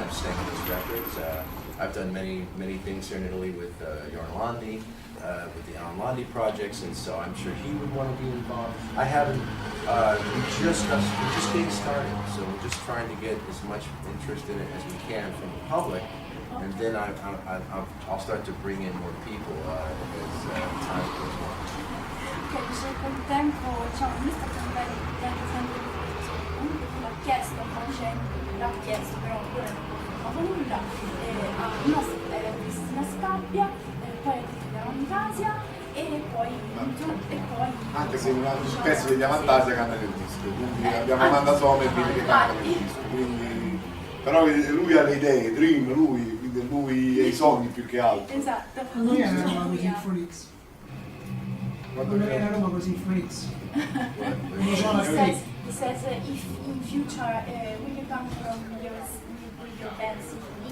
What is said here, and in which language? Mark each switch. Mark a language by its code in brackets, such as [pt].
[en] I've sang on his records. I've done many things here in Italy with Jorn Landi, with the Alan Landi projects, and so I'm sure he would want to be involved. I haven't. We're just getting started, so we're just trying to get as much interest in it as we can from the public, and then I'll start to bring in more people as time goes on. [it] Dice col tempo, lui sta prendendo sempre di più, comunque chi l'ha chiesto, l'ha chiesto, però ancora non ha fatto nulla, a Cristina Scabbia, Avantasia e poi Anche se un pezzo degli Avantasia canta nel disco, quindi abbiamo Amanda Sommerville che canta nel disco, quindi però lui ha le idee, Dream, quindi lui ha i sogni più che altro. esatto. Quando viene a Roma così Freaks? Quando Quando viene a Roma così Freaks? Quando suona [en] He [it] Freaks? [en] says if in future will you come from with your band Symphonix?